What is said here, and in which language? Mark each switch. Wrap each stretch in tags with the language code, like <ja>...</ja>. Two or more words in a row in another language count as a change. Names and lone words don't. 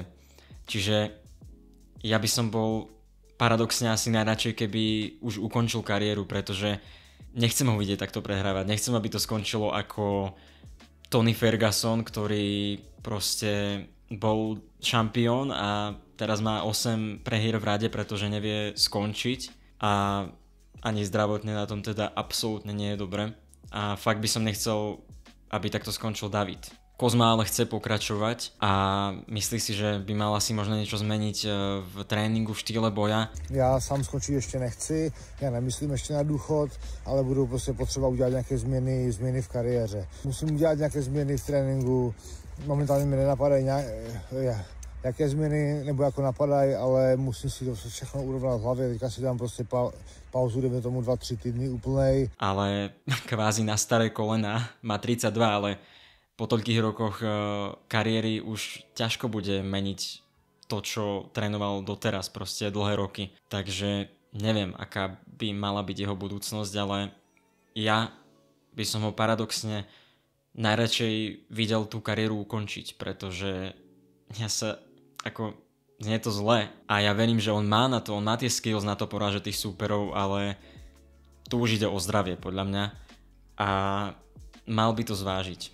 <sk>Čiže ja by som bol paradoxne asi najradšej, keby už ukončil kariéru, pretože nechcem ho vidieť takto prehrávať, nechcem, aby to skončilo ako Tony Ferguson, ktorý proste bol šampión a teraz má 8 prehier v rade, pretože nevie skončiť a ani zdravotne na tom teda absolútne nie je dobre. A fakt by som nechcel, aby takto skončil David. Kozma ale chce pokračovať a myslí si, že by mal asi možno niečo zmeniť v tréninku, v štýle boja.</sk> <cs>Já sám skončit ještě nechci, já nemyslím ještě na důchod, ale budu prostě potřeba udělat nějaké změny v kariéře. Musím udělat nějaké změny v tréninku, momentálně mi nenapadají jaké změny, nebo jako napadají, ale musím si to všechno urovnat v hlavě, teďka si dám prostě pauzu, dejme tomu 2-3 týdny úplnej.</cs> <sk>Ale kvázi na staré kolena, má 32, ale po toľkých rokoch kariéry už ťažko bude meniť to, čo trénoval doteraz, proste dlhé roky. Takže neviem, aká by mala byť jeho budúcnosť, ale ja by som ho paradoxne najradšej videl tú kariéru ukončiť, pretože ja sa, ako znie to zle a ja verím, že on má na to, on má tie skills na to porážať tých súperov, ale tu už ide o zdravie podľa mňa a mal by to zvážiť.</sk>